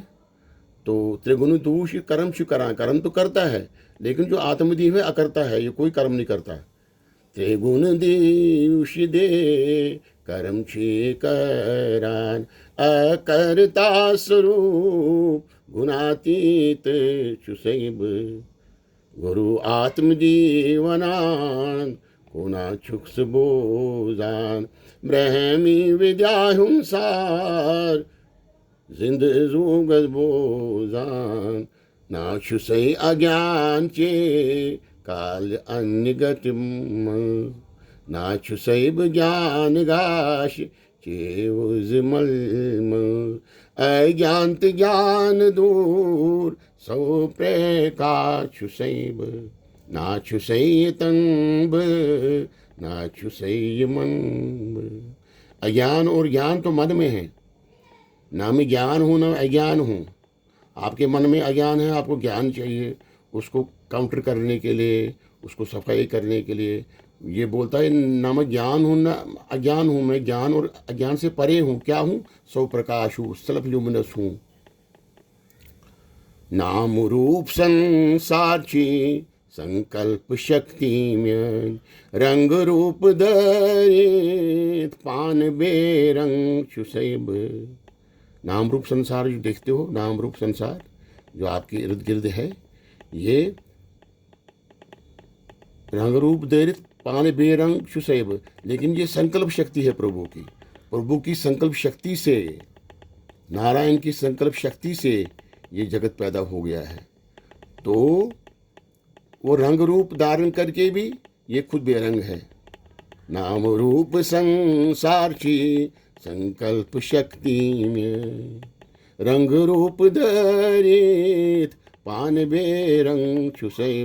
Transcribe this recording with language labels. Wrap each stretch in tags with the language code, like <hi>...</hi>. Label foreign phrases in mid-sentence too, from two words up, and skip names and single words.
<hi>तो</hi> <ks>त्रिगुण दोष कर्म शुकरा,</ks> <hi>कर्म तो करता है, लेकिन जो आत्मदीप है अकर्ता है, ये कोई कर्म नहीं करता।</hi> <ks>त्रिगुण दोष दे कर्म छे करान अकर्ता स्वरूप गुणातीत छुसैब गुरु आत्मजीवनान कोना छुक्स बोजान ब्रह्मी विद्या हुंसार जिंद जूगज बोजान नाशुसै अज्ञान चे काल अन्य गतिम नाशुसैब ज्ञान गाश चेवुजमल अज्ञात ज्ञान दूर सौ प्रकाशुसैब नाचुसै तंब नाचुसै मंब।</ks> <hi>अज्ञान और ज्ञान तो मन में है, ना मैं ज्ञान हूँ ना अज्ञान हूँ। आपके मन में अज्ञान है, आपको ज्ञान चाहिए उसको काउंटर करने के लिए, उसको सफाई करने के लिए। ये बोलता है ना मैं ज्ञान हूँ ना अज्ञान हूँ, मैं ज्ञान और अज्ञान से परे हूँ। क्या हूँ? सौ प्रकाश हूँ,</hi> <en>self luminous</en> <hi>हूँ।</hi> <ks>नाम रूप संसारची संकल्प शक्ति में रंग रूप दरित पान बेरंग छुसैब।</ks> <hi>नाम रूप संसार जो देखते हो, नाम रूप संसार जो आपके इर्द गिर्द है,</hi> <ks>ये रंग रूप दरित पान बेरंग छुसैब,</ks> <hi>लेकिन ये संकल्प शक्ति है प्रभु की। प्रभु की संकल्प शक्ति से, नारायण की संकल्प शक्ति से ये जगत पैदा हो गया है। तो वो रंग रूप धारण करके भी ये खुद बेरंग है। नाम रूप संसार की संकल्प शक्ति में रंग रूप</hi> <ks>धरित पान बेरंग छुसैब।</ks>